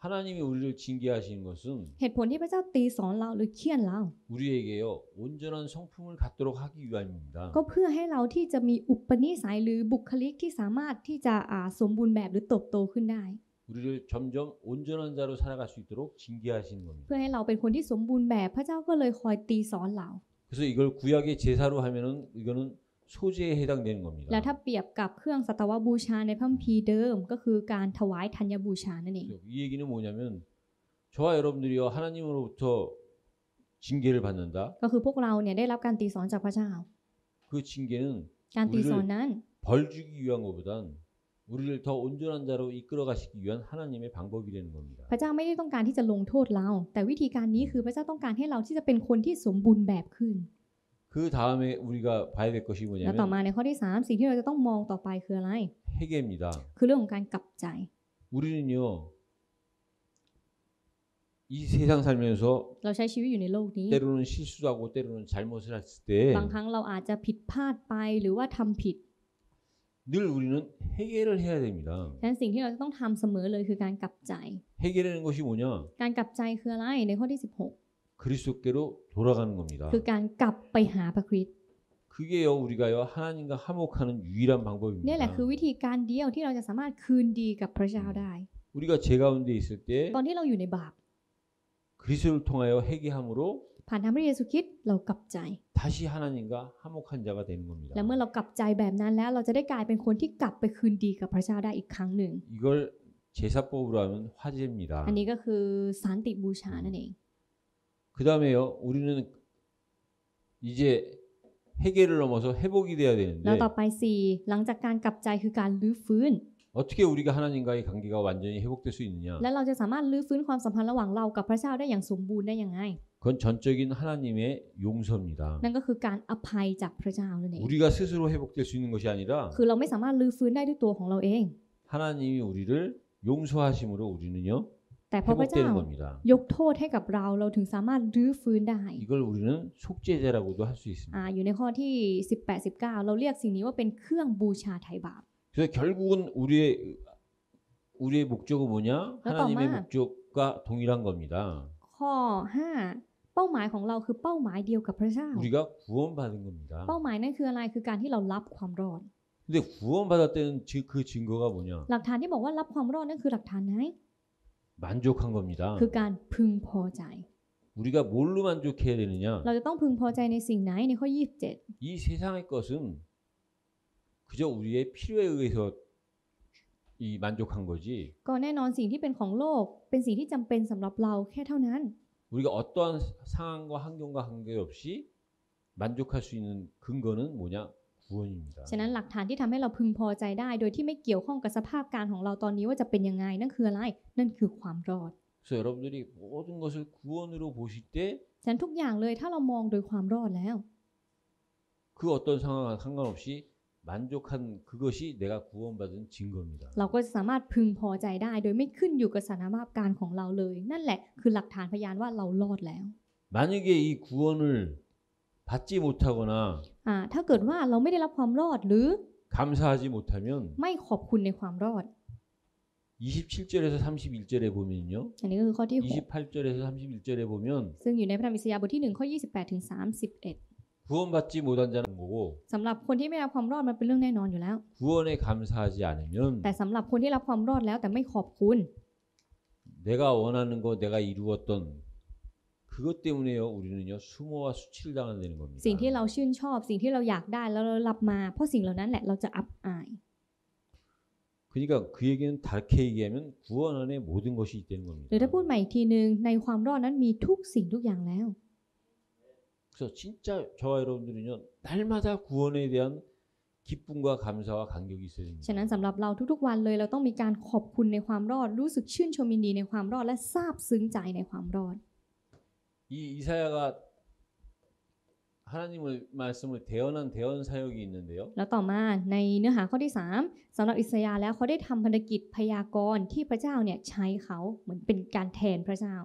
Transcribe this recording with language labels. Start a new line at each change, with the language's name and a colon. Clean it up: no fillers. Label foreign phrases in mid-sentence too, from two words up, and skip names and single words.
Korean: 하나님이 우리를 징계하시는 것은
Thai: เหตุผลที่พระเจ้าตีสอนเราหรือเฆี่ยนเรา
Korean: 우리에게요 온전한 성품을 갖도록 하기 위함입니다.
Thai: ก็เพื่อให้เราที่จะมีอุปนิสัยหรือบุคลิกที่สามารถที่จะสมบูรณ์แบบหรือเติบโตขึ้นได้
Korean: 우리를 점점 온전한 자로 살아갈 수 있도록 징계하시는 겁니다.
Thai: เพื่อให้เราเป็นคนที่สมบูรณ์แบบพระเจ้าก็เลยคอยตีสอนเรา
Korean: 그래서 이걸 구약의 제사로 하면은 이거는 소제에 해당되는
Thai: แล้ว
Korean: 겁니다.
Thai: ถ้าเปรียบกับเครื่องสัตวบูชาในพระคัมภีร์เดิมก็คือการถวายธัญบูชานั่นเอง
Korean: 이 얘기는 뭐냐면 저와 여러분들이요 하나님으로부터 징계를 받는다.
Thai: ก็คือพวกเราเนี่ยได้รับการตีสอนจากพระเจ้า
Korean: 그 징계는
Thai: การตีสอนนั้น
Korean: 벌 주기 위한 것보단 우리를 더 온전한 자로 이끌어 가시기 위한 하나님의 방법이라는 겁니다.
Thai: พระเจ้าไม่ได้ต้องการที่จะลงโทษเรา แต่วิธีการนี้คือพระเจ้าต้องการให้เราที่จะเป็นคนที่สมบูรณ์แบบขึ้น
Korean: 그 다음에 우리가 봐야 될 것이
Thai: แล้วต่อ
Korean: 뭐냐면
Thai: มาในข้อที่ 3 สิ่งที่เราจะต้องมองต่อไปคืออะไร
Korean: 회개입니다.
Thai: คือเรื่องของการกลับใจ
Korean: 우리는요 이 세상 살면서
Thai: เราใช้ชีวิตอยู่ในโลกนี้
Korean: 때로는 실수도 하고 때로는 잘못을 했을 때
Thai: บางครั้งเราอาจจะผิดพลาดไปหรือว่าทำผิด
Korean: 늘 우리는 회개를 해야 됩니다.
Thai: ฉะนั้นสิ่งที่เราจะต้องทำเสมอเลยคือการกลับใจ
Korean: 회개라는 것이 뭐냐?
Thai: การกลับใจคืออะไรในข้อที่
Korean: 그리스도께로 돌아가는 겁니다.
Thai: 16 คือการกลับไปหาพระคริสต์
Korean: 그게요 우리가요 하나님과 화목하는 유일한
Thai: นี่แหละ
Korean: 방법입니다.
Thai: คือวิธีการเดียวที่เราจะสามารถคืนดีกับพระเจ้าได้
Korean: 우리가 죄 가운데 있을 때
Thai: ตอนที่เราอยู่ในบาป
Korean: 그리스도를 통하여 회개함으로
Thai: ผ่านทางพระเยซูคริสต์เรากลับใจ
Korean: 다시 하나님과 화목한 자가 되는 겁니다.
Thai: และเมื่อเรากลับใจแบบนั้นแล้วเราจะได้กลายเป็นคนที่กลับไปคืนดีกับพระเจ้าได้อีกครั้งหนึ่ง
Korean: 이걸 제사법으로 하면 화제입니다.
Thai: อันนี้ก็คือสันติบูชานั่นเอง
Korean: 그 다음에요 우리는 이제 회개를 넘어서 회복이 돼야
Thai: แล้ว
Korean: 되는데
Thai: ต่อไป 4 หลังจากการกลับใจคือการลื้อฟื้น
Korean: 어떻게 우리가 하나님과의 관계가 완전히 회복될 수 있느냐?
Thai: และเราจะสามารถลื้อฟื้นความสัมพันธ์ระหว่างเรากับพระเจ้าได้อย่างสมบูรณ์ได้ยังไง
Korean: 그건 전적인 하나님의 용서입니다.
Thai: นั่นก็คือการอภัยจากพระเจ้านั่นเอง
Korean: 우리가 스스로 회복될 수 있는 것이 아니라
Thai: คือเราไม่สามารถลื้อฟื้นได้ด้วยตัวของเราเอง
Korean: 하나님이 우리를 용서하심으로 우리는요
Thai: แต่เพราะพระเจ้า
Korean: 회복되는 겁니다.
Thai: ยกโทษให้กับเราเราถึงสามารถรื้อฟื้นได้
Korean: 이걸 우리는 속죄제라고도 할 수 있습니다.
Thai: อยู่ในข้อที่ 18-19 เราเรียกสิ่งนี้ว่าเป็นเครื่องบูชาไถ่บาป
Korean: 그래서 결국은 우리의 목적은 뭐냐? 하나님의 목적과 동일한 겁니다.
Thai: ข้อ 5 เป้าหมายของเราคือเป้าหมายเดียวกับพระเจ้า
Korean: 우리가 구원받은 겁니다.
Thai: เป้าหมายนั่นคืออะไรคือการที่เรารับความรอด
Korean: 근데 구원받았다는 그 증거가 뭐냐?
Thai: หลักฐานที่บอกว่ารับความรอดนั่นคือหลักฐานไหน
Korean: 만족한 겁니다.
Thai: คือการพึงพอใจ
Korean: 우리가 뭘로 만족해야 되느냐?
Thai: เราจะต้องพึงพอใจในสิ่งไหนในข้อ 27
Korean: 이 세상의 것은 그저 우리의 필요에 의해서 이 만족한 거지.
Thai: ก็แน่นอนสิ่งที่เป็นของโลกเป็นสิ่งที่จำเป็นสำหรับเราแค่เท่านั้น
Korean: 우리가 어떠한 상황과 환경과 관계없이 만족할 수 있는 근거는 뭐냐? 구원입니다.
Thai: ฉะนั้นหลักฐานที่ทำให้เราพึงพอใจได้โดยที่ไม่เกี่ยวข้องกับสภาพการของเราตอนนี้ว่าจะเป็นยังไงนั่นคืออะไรนั่นคือความรอด
Korean: 그래서 여러분들이 모든 것을 구원으로 보실 때
Thai: ฉะนั้นทุกอย่างเลยถ้าเรามองโดยความรอดแล้ว
Korean: 그 어떤 상황과 상관없이 만족한 그것이 내가 구원받은 증거입니다.
Thai: เราก็จะสามารถพึงพอใจได้โดยไม่ขึ้นอยู่กับสถานภาพการของเราเลย นั่นแหละคือหลักฐานพยานว่าเรารอดแล้ว
Korean: 만약에 이 구원을 받지 못하거나
Thai: ถ้าเกิดว่าเราไม่ได้รับความรอดหรือ
Korean: 감사하지 못하면
Thai: ไม่ขอบคุณในความรอด
Korean: 27절에서 31절에 보면요.
Thai: อันนี้ก็คือข้อที่
Korean: 28절에서 31절에 보면
Thai: 6 ซึ่งอยู่ในพระธรรมอิสยาห์บทที่1ข้อ28ถึง31
Korean: 구원받지 못한 자는 거고
Thai: สำหรับคนที่ไม่รับความรอดมันเป็นเรื่องแน่นอนอยู่แล้ว
Korean: 구원에 감사하지 않으면
Thai: แต่สำหรับคนที่รับความรอดแล้วแต่ไม่ขอบคุณ
Korean: 내가 원하는 거 내가 이루었던 그것 때문에요 우리는요 수모와 수치를 당하게 되는 겁니다.
Thai: สิ่งที่เราชื่นชอบสิ่งที่เราอยากได้แล้วเรารับมาเพราะสิ่งเหล่านั้นแหละเราจะอับอาย
Korean: 그러니까 그 얘기는 다르게 얘기하면 구원 안에 모든 것이 있다는
Thai: ห
Korean: 겁니다.
Thai: รือถ้าพูดใหม่อีกทีนึงในความรอดนั้นมีทุกสิ่งทุกอย่างแล้ว
Korean: 그래서 진짜 저와 여러분들은요 날마다 구원에 대한 기쁨과 감사와 감격이 있어야 됩니다.
Thai: ฉะนั้นสำหรับเราทุกๆวันเลยเราต้องมีการขอบคุณในความรอดรู้สึกชื่นชมยินดีในความรอดและซาบซึ้งใจในความรอด
Korean: 이 이사야가 하나님의 말씀을 대언한 대언 사역이 있는데요.
Thai: แล้วต่อมาในเนื้อหาข้อที่ 3สำหรับอิสยาห์แล้วเขาได้ทำพันธกิจพยากรณ์ที่พระเจ้าเนี่ยใช้เขาเหมือนเป็นการแทนพระเจ้า